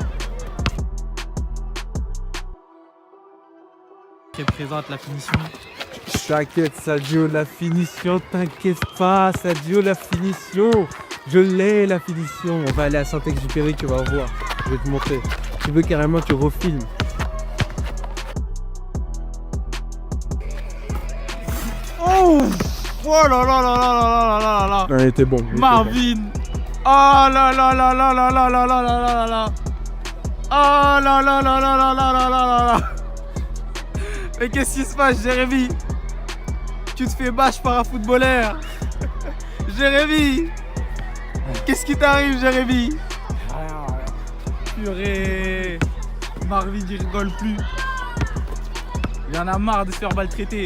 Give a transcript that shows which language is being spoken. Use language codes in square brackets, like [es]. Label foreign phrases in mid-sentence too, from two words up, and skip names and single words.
[fr] Qui représente la finition. T'inquiète Sadio, la finition, t'inquiète pas Sadio, la finition. Je l'ai la finition. On va aller à Saint-Exupéry, tu vas voir. Je vais te montrer. Tu veux carrément, tu refilmes. Oh là là là là là là là là. Non, il était bon. il était bon. Marvin. Oh là là là là là là là là là là là. Oh là là là là là là là là là. Mais qu'est-ce qui se passe, Jérémy? Tu te fais bâche par un footballeur. Jérémy. Qu'est-ce qui t'arrive, Jérémy? Purée. Marvin, il rigole plus. Il en a marre de se faire maltraiter.